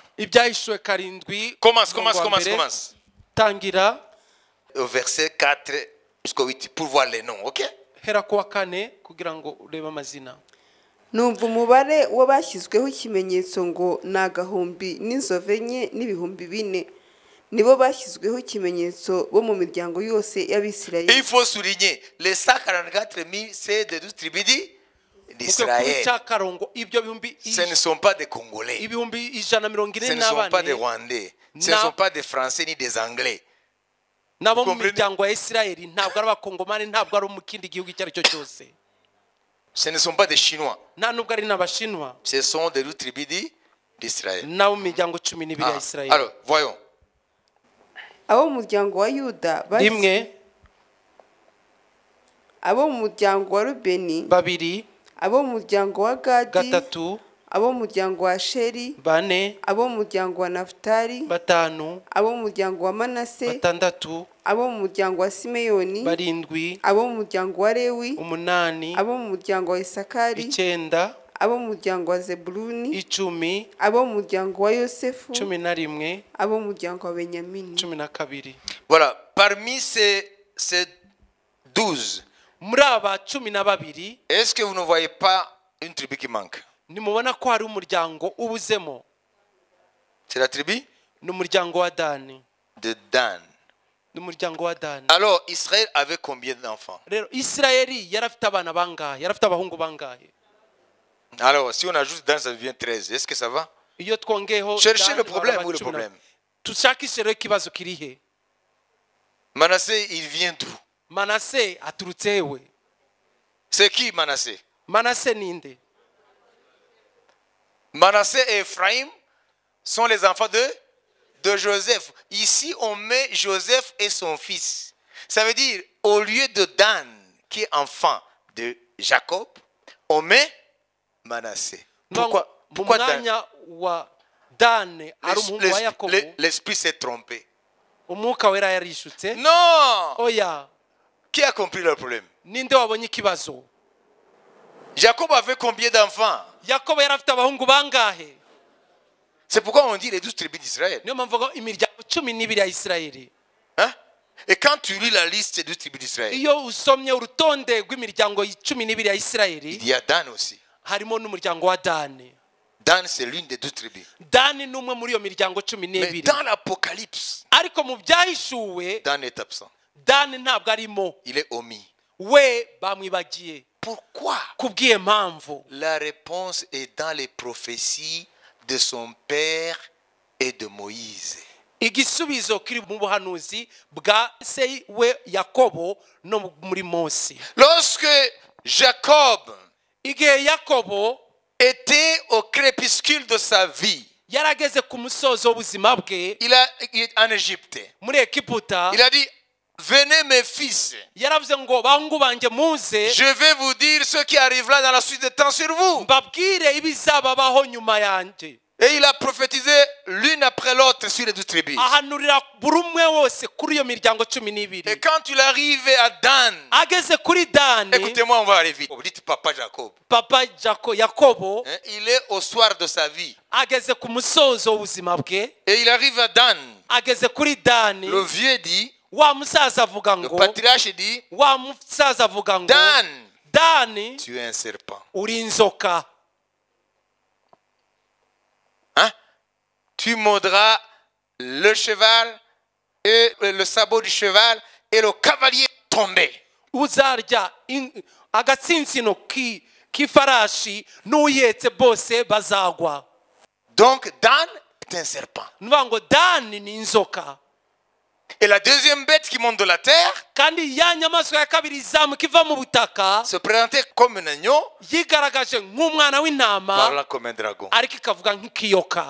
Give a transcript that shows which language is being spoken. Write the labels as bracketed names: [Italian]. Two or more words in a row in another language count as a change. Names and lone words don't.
[Kinyarwanda] ibyahishwe karindwi. [French] Commence. [Kinyarwanda] Tangira [French] Au verset 4 jusqu'au 8 pour voir les noms, ok? [Kinyarwanda] hera kuwa 4 kugira ngo urebe amazina. numva umubare w'abashyizweho ikimenyetso ngo ni 1,000 n'inzove enye n'ibihumbi 4 nibo bashyizweho ikimenyetso bo mu miryango yose [French] Et [Kinyarwanda] y'Abisirayeli. [French] il faut souligner, les 144 000, c'est des 12 tribus d'Israël. Ce ne sont pas des Congolais. Ce ne sont pas des Rwandais. Ce ne sont pas des Français ni des Anglais. [Kinyarwanda] nabo mu miryango ya Isirayeli ntabwo ari abakongomani, ntabwo ari mu kindi gihugu icyo ari cyo cyose, [French] Ce ne sont pas des Chinois. [Kinyarwanda] nta nubwo ari n'abashinwa. [French] Ce sont des 12 tribus d'Israël. [Kinyarwanda] nabo mu miryango 12 ya Isirayeli. [French] Alors, voyons. [Kinyarwanda] abo mu muryango wa Yuda rimwe, abo mu muryango wa Rubeni, babiri, abo mu muryango wa Gadi, gatatu, abo mu muryango wa Asheri, bane, abo mu muryango wa Nafutali, batanu, abo mu muryango wa Manase, batandatu, abo mu muryango wa Simeyoni, barindwi, abo mu muryango wa Lewi, umunani, abo mu muryango wa Isakari, 9, abo mu muryango wa Zebuluni, 10, abo mu muryango wa Yosefu, 11, abo mu muryango wa Benyamini. 12. [French] Voilà. Parmi ces 12, [Kinyarwanda] Muri aba 12, [French] est-ce que vous ne voyez pas une tribu qui manque? [Kinyarwanda] nimubona ko hari umuryango ubuzemo? [French] C'est la tribu [Kinyarwanda] Ni umuryango wa Dani. [French] de Dan. [Kinyarwanda] Ni umuryango wa Dani. [French] Alors, Israël avait combien d'enfants? [Kinyarwanda] Rero Isirayeli yarafite abana bangahe? Yarafite abahungu bangahe? [French] Alors, si on ajoute Dan, ça devient 13. Est-ce que ça va? [Kinyarwanda] Iyo twongeyeho [French] Cherchez [Kinyarwanda] Dani, [French] le problème [Kinyarwanda] baba [French] ou le 12. problème? [Kinyarwanda] Tushakishe rero ikibazo kirihe? [French] Manassé, il vient d'où? [Kinyarwanda] Manase aturutse hewe? [French] C'est qui Manassé? [Kinyarwanda] Manase ninde? [French] Manassé et Ephraïm sont les enfants de Joseph. Ici, on met Joseph et son fils. Ça veut dire, au lieu de Dan, qui est enfant de Jacob, on met Manassé. Pourquoi Dan? [Kinyarwanda] Mwanya wa Dani ari umuhungu wa Yakobo, [French] L'esprit s'est trompé. [Kinyarwanda] umwuka wera yarishutse. [French] Non! [Kinyarwanda] Oya, [French] Qui a compris le problème? [Kinyarwanda] ninde wabonye ikibazo? [French] Jacob avait combien d'enfants? [Kinyarwanda] Yakobo yarafite abahungu bangahe? [French] C'est pourquoi on dit les 12 tribus d'Israël. [Kinyarwanda] Niyo mpamvu ngo imiryango 12 ya Isirayeli. [French] Hein? Et quand tu lis la liste des 12 tribus d'Israël, [Kinyarwanda] Iyo usomye urutonde rw'imiryango 12 ya Isirayeli, [French] il y a Dan aussi. [Kinyarwanda] harimo n'umuryango wa Dani. [French] Dan, c'est l'une des 12 tribus. [Kinyarwanda] dani ni umwe muri iyo miryango cumi [French] Mais [Kinyarwanda] n'ibiri [French] dans l'Apocalypse, [Kinyarwanda] ariko mu byahishuwe [French] Dan est absent. [Kinyarwanda] dani ntabwo arimo [French] Il est omis. [Kinyarwanda] we bamwibagiye [French] Pourquoi? [Kinyarwanda] kubw'iyo mpamvu [French] La réponse est dans les prophéties de son père et de Moïse. [Kinyarwanda] igisubizo kiri mu buhanuzi bwa se we yakobo no muri mose [French] Lorsque Jacob [Kinyarwanda] igihe yakobo [French] était au crépuscule de sa vie, [Kinyarwanda] yarageze ku musozo w'ubuzima bwe [French] il est en Égypte. [Kinyarwanda] muri egiputa [French] Il a dit, venez mes fils, [Kinyarwanda] yaravuze ngo bahungu banjye muze [French] je vais vous dire ce qui arrivera dans la suite des temps sur vous. [Kinyarwanda] mbabwire ibizababaho nyuma yanjye [French] Et il a prophétisé l'une après l'autre sur les 12 tribus. [Kinyarwanda] ahanurira buri umwe wose kuri iyo miryango cumi [French] Et [Kinyarwanda] n'ibiri [French] quand il arrivait à Dan, [Kinyarwanda] ageze kuri dani [French] écoutez-moi, on va aller vite. Vous dites papa Jacob. [Kinyarwanda] papa yakobo [French] Hein, il est au soir de sa vie. [Kinyarwanda] ageze ku musozo w'ubuzima bwe [French] Et il arrive à Dan. [Kinyarwanda] ageze kuri dani [French] Le vieux dit, [Kinyarwanda] wa musaza avuga [French] le [Kinyarwanda] ngo [French] patriarche dit, [Kinyarwanda] wa musaza avuga ngo [French] Dan, [Kinyarwanda] dani [French] tu es un serpent. [Kinyarwanda] uri inzoka [French] Hein? Tu mordras le cheval et le sabot du cheval et le cavalier tombé. [Kinyarwanda] uzarya agatsinsino k'ifarashi n'uyetse bose bazagwa [French] Donc Dan est un serpent. [Kinyarwanda] nuvuga ngo dani ni inzoka [French] Et la deuxième bête qui monte de la terre [Kinyarwanda] kandi ya nyamaswa ya kabiri izamuka iva mu butaka [French] se présentait comme un agneau, [Kinyarwanda] yigaragaje nk'umwana w'intama [French] parlant comme un dragon. [Kinyarwanda] ariko ikavuga nk'ikiyoka